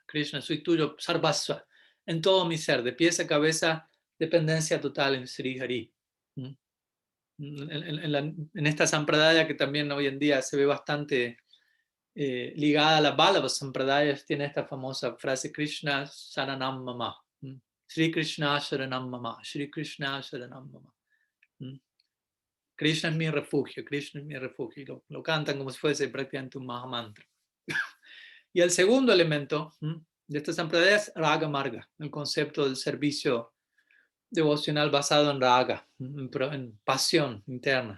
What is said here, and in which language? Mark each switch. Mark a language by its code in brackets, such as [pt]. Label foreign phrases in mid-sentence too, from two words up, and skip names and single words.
[es] Krishna, soy tuyo, Sarvasva, en todo mi ser, de pies a cabeza, dependencia total en Sri Hari. En esta sampradaya que también hoy en día se ve bastante ligada a la Vallabha Sampradaya, tiene esta famosa frase [sa] कृष्ण शरणं मम. श्री कृष्ण शरणं मम श्री कृष्ण शरणं मम. [es] Krishna es mi refugio, Krishna es mi refugio. Y lo cantan como si fuese prácticamente un Mahamantra. Y el segundo elemento de esta sampradaya es [sa] राग मार्ग, [es] el concepto del servicio devocional basado en Raga, en pasión interna.